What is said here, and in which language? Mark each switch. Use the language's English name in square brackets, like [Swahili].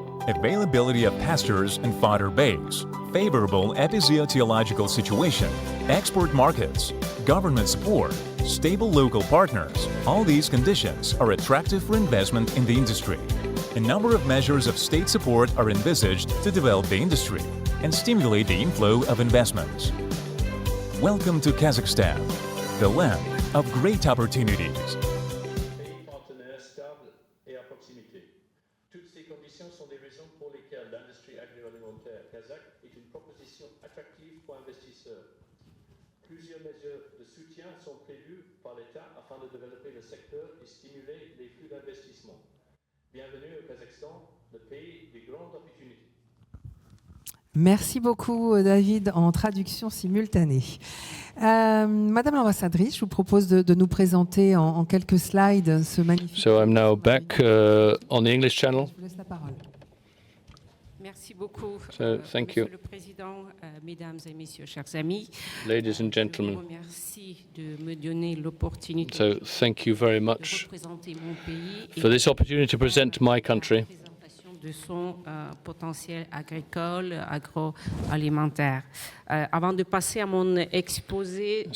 [English] Availability of pastures and fodder bays, favorable epizootiological situation, export markets, government support, stable local partners, all these conditions are attractive for investment in the industry. A number of measures of state support are envisaged to develop the industry and stimulate the inflow of investments. Welcome to Kazakhstan, the land of great opportunities. [French] Toutes ces conditions sont des raisons pour lesquelles l'industrie agroalimentaire kazakh est une proposition attractive pour investisseurs. Plusieurs mesures de soutien sont prévues par l'État afin de développer le secteur et stimuler les flux d'investissement. Bienvenue au Kazakhstan, le pays des grandes opportunités. Merci beaucoup, David, en traduction simultanée. Madame l'ambassadrice, je vous propose de nous présenter en quelques slides ce magnifique... [English] So I'm now back on the English channel. [French] Je vous laisse la parole. Merci beaucoup, [English] thank you. [French] Monsieur le Président, Mesdames et Messieurs, chers amis. [English] Ladies and gentlemen. [French] Merci de me donner l'opportunité [English] So thank you very much [French] de représenter mon pays [English] for this opportunity to present my country. [French] De son potentiel agricole, agroalimentaire. Avant de passer à mon exposé,